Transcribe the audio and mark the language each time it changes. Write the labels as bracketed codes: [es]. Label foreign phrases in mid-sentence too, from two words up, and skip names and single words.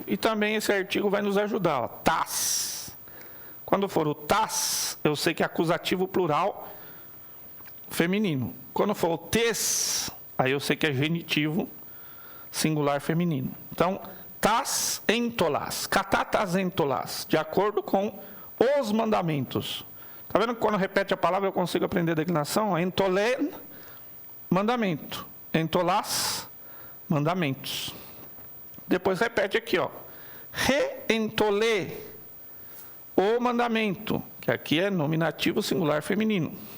[pt] E também esse artigo vai nos ajudar, ó, tas. Quando for o tas, eu sei que é acusativo plural feminino. Quando for o tes, aí eu sei que é genitivo singular feminino. [el] Então, τὰς ἐντολάς, κατὰ τὰς ἐντολάς, [pt] de acordo com os mandamentos. Está vendo que quando repete a palavra eu consigo aprender a declinação? Entolen, mandamento. Entolás, mandamentos. Depois repete aqui, ó. Reentolê, o mandamento, que aqui é nominativo singular feminino.